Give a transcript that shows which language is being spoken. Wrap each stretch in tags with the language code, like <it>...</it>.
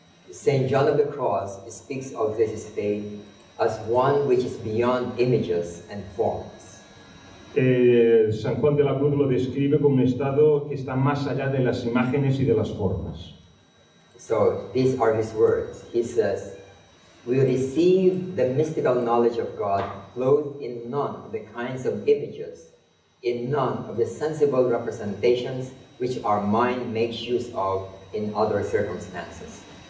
<en>Saint John of the Cross speaks of this state as one which is beyond images and forms.</en> <es>San Juan de la Cruz lo describe como un estado que está más allá de las imágenes y de las formas.</es> <en>So these are his words. He says, "We receive the mystical knowledge of God clothed in none of the kinds of images, in none of the sensible representations which our mind makes use of in other circumstances.</en>